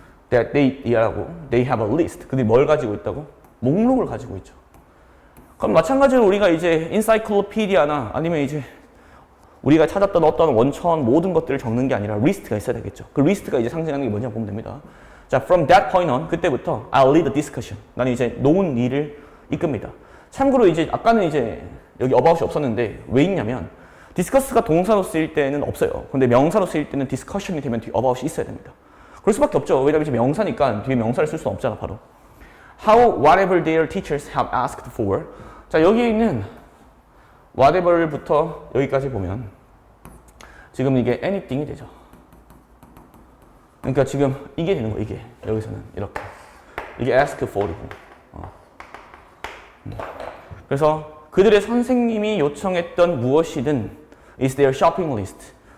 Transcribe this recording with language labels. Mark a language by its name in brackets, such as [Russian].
[English] That they have a list. [Korean] 그들이 뭘 가지고 있다고? 목록을 가지고 있죠. 그럼 마찬가지로 우리가 이제 인사이클로피디아나 아니면 이제 우리가 찾았던 어떤 원천 모든 것들을 적는 게 아니라 리스트가 있어야 되겠죠. 그 리스트가 이제 상징하는 게 뭐냐 보면 됩니다. [English] 자, from that point on, [Korean] 그때부터 [English] I'll lead the discussion. [Korean] 나는 이제 논의를 이끕니다. 참고로 이제 아까는 이제 여기 about이 없었는데 왜 있냐면 discuss가 동사로 쓰일 때는 없어요. 근데 명사로 쓰일 때는 discussion이 되면 뒤에 about이 있어야 됩니다. 그럴 수밖에 없죠. 왜냐면 이제 명사니까 뒤에 명사를 쓸 수는 없잖아, 바로. [English] How whatever their teachers have asked for. [Korean] 자, 여기에 있는 whatever부터 여기까지 보면 지금 이게 anything이 되죠. 그러니까 지금 이게 되는 거예요. 이게 여기서는 이렇게 이게 ask for이고. 그래서 그들의 선생님이 요청했던 무엇이든 [English] is their shopping list.